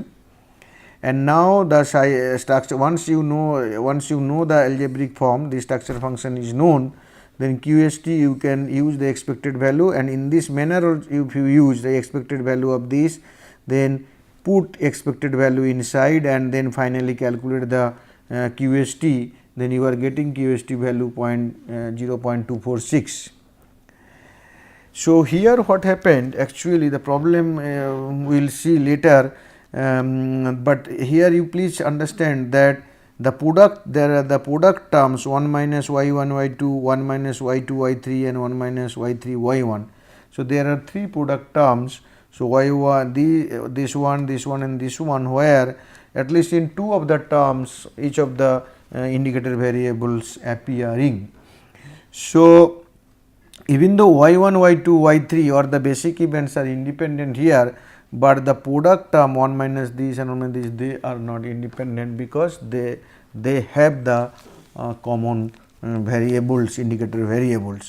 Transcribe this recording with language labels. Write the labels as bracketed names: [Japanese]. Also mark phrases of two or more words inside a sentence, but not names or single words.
[English] And now, the structure, once you know the algebraic form, the structure function is known, then QST you can use the expected value, and in this manner if you use the expected value of this, then put expected value inside and then finally calculate the QST, then you are getting QST value 0.246. So, here what happened, actually the problem we will see later, but here you please understand that the product, there are the product terms 1 minus y1 y2, 1 minus y2 y3 and 1 minus y3 y1. So, there are 3 product terms. So, y1 this one and this one, where at least in 2 of the terms each of the indicator variables appearing. So, even though y1, y2, y3 or the basic events are independent here, but the product term 1 minus this and 1 minus this, they are not independent, because they have the common variables, indicator variables.